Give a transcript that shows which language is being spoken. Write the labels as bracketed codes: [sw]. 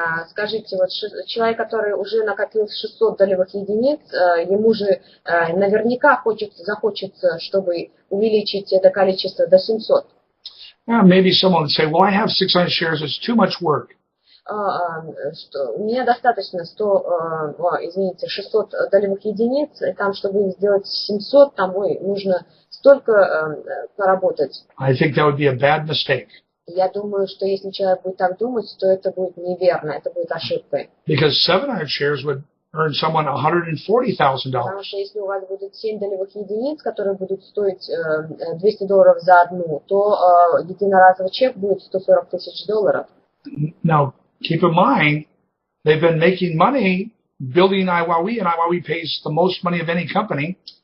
[ru] Скажите, вот человек, который уже накопил 600 долевых единиц, ему же наверняка захочется, чтобы увеличить это количество до 700. [en] Maybe someone would say, well, I have 600 shares, it's too much work. [ru] У меня достаточно 600 долевых единиц, и там, чтобы сделать 700, там нужно столько поработать. [en] I think that would be a bad mistake. [ru] Я думаю, что если человек будет так думать, то это будет неверно, это будет ошибкой. [en] Because 700 shares would earn someone $140,000. [ru] Потому что если у вас будет 7 долевых единиц, которые будут стоить $200 за одну, то единоразовый чек будет $140,000. [en] Now, keep in mind, they've been making money building iWowWe, and iWowWe pays the most money of any company.